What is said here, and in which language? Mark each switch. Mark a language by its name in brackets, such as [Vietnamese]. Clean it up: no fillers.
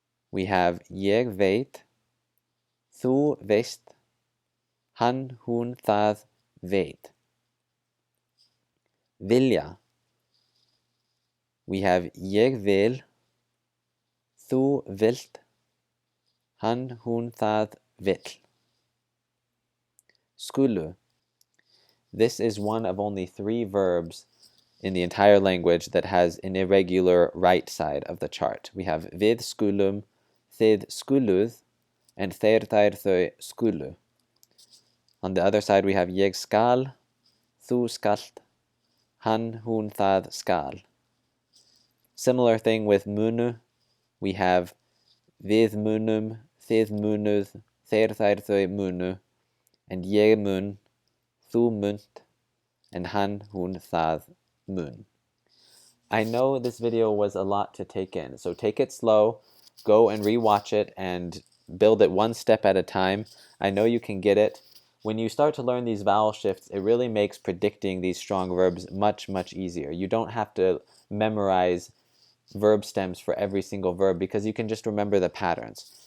[English] We have [Icelandic] ég veit, þú veist, hann, hún, það veit. Vilja. [English] We have [Icelandic] ég vil, þú vilt, hann, hún, það vill. Skulu. [English] This is one of only 3 verbs in the entire language that has an irregular right side of the chart. We have [Icelandic] við skulum, þið skuluð, and þeir þær þau skulu. [English] On the other side we have [Icelandic] ég skal, þú skalt, hann, hún, það skal. [English] Similar thing with [Icelandic] munu. [English] We have [Icelandic] við munum, þið munuð, þeir þær þau munu, and ég mun, þú munt, and hann, hún, það mun. [English] I know this video was a lot to take in, so take it slow, go and rewatch it and build it one step at a time. I know you can get it. When you start to learn these vowel shifts, it really makes predicting these strong verbs much, much easier. You don't have to memorize verb stems for every single verb because you can just remember the patterns.